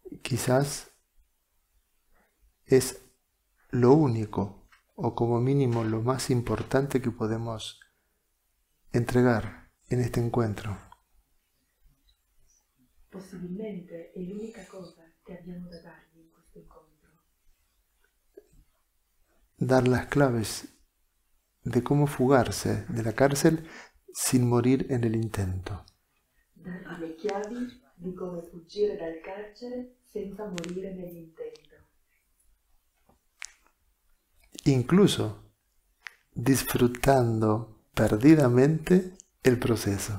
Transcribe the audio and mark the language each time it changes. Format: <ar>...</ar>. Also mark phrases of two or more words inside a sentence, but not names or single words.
<es>quizás es lo único, o como mínimo lo más importante que podemos entregar en este encuentro.</es> <it>Possibilmente è l'unica cosa che abbiamo da dargli in questo incontro.</it> <es>Dar las claves de cómo fugarse de la cárcel sin morir en el intento.</es> <it>Dargli le chiavi di come fuggire dal carcere senza morire nell'intento.</it> <es>Incluso disfrutando perdidamente el proceso.</es>